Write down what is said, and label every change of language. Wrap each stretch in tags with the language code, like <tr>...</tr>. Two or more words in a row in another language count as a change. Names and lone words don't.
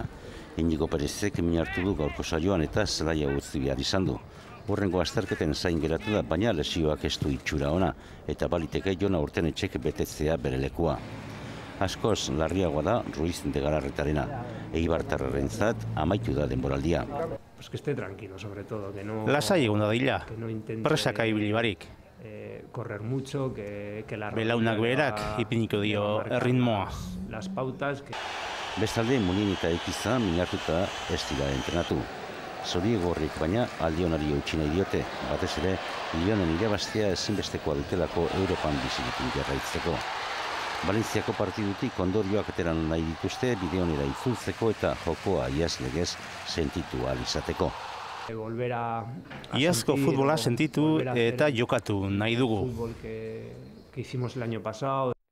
<eu>Inigo Perezek min hartu du gaurko saioan eta zelaia utzi behar izan du. Horrengo azterketen zain geratu da, baina lesioak ez du itxura ona, eta baliteke Jon Aurtenetxek betetzea bere lekua. Askoz larriagoa da Ruiz de Galarretarena. Eibartarrarentzat amaitu da denboraldia.</eu> <es>Pues que esté tranquilo, sobre todo, que no...</es> <eu>Lasai egon da dila, presaka ibili barik.</eu> <es>Correr mucho, que la...</es> <eu>Belaunak berak ipiniko dio erritmoa.</eu> <es>Las pautas...</es> <eu>Bestalde, Munien eta Ekiza minartuta ez dira entrenatu. Zoriegorrik baina aldionari eutsi nahi diote, batez ere, Lionen irabaztea ezinbestekoa dutelako Europan bizirekin jarraitzeko. Valentziako partidutik ondorioak ateran nahi dituzte bideonera itzultzeko eta jokoa iaz legez sentitu ahal izateko. Iazko futbola sentitu eta jokatu nahi dugu.</eu> <es>Que hicimos el año pasado.</es>